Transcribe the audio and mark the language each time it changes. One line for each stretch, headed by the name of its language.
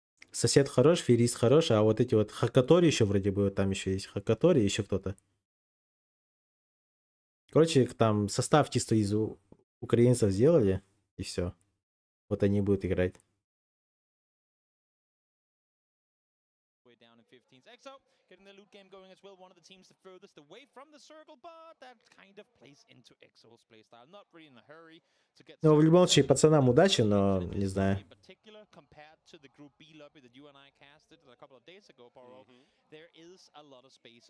Russian: Сосед хорош, феерист хорош, а вот эти вот Хакатори еще вроде бы, там еще есть Хакатори, еще кто-то. Короче, там состав чисто из украинцев сделали, и все. Вот они будут играть.
English: way down in 15s. EXO getting the loot game going as well. One of the teams the furthest away from the circle, but that kind of plays into EXO's playstyle. Not really in a hurry to get.
Russian: Ну, в любом случае, пацанам удачи, но не знаю.
English: In particular, compared to the Group B lobby that you and I casted a couple of days ago, Paro, there is a lot of space.